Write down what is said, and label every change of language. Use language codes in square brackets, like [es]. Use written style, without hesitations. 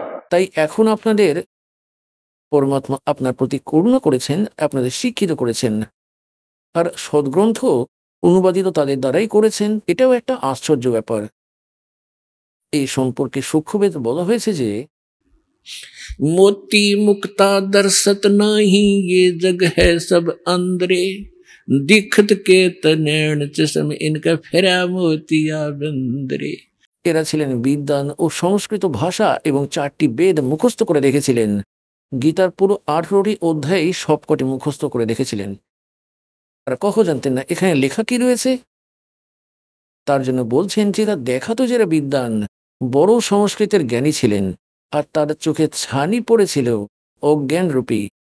[bn] তাই এখন আপনাদের পরমাত্মা আপনার প্রতি করুণা করেছেন, আপনাদের শিক্ষিত করেছেন, আর সদ্গ্রন্থ অনুবাদিত তাদের দ্বারাই করেছেন। এটাও একটা আশ্চর্য ব্যাপার। এই সম্পর্কে সূক্ষ্মবেদ বলা হয়েছে যে [hi] मोती मुक्ता दर्शत नहीं ये जग है सब अंदरे दीखत के तनैण चश्म इनका फेरा मोतिया बंदरे। [bn] এরা ছিলেন বিদ্বান ও সংস্কৃত ভাষা এবং 4টি বেদ মুখস্থ করে রেখেছিলেন। গীতার পুরো 18টি অধ্যায় সবকটি মুখস্থ করে রেখেছিলেন। আর কখন জানতেন না এখানে লেখা কি রয়েছে? তার জন্য বলছেন যে এরা দেখাতো যারা বিদ্বান, বড় সংস্কৃতের জ্ঞানী ছিলেন, আর তার চোখে ছানি পড়েছিল অজ্ঞানরূপী।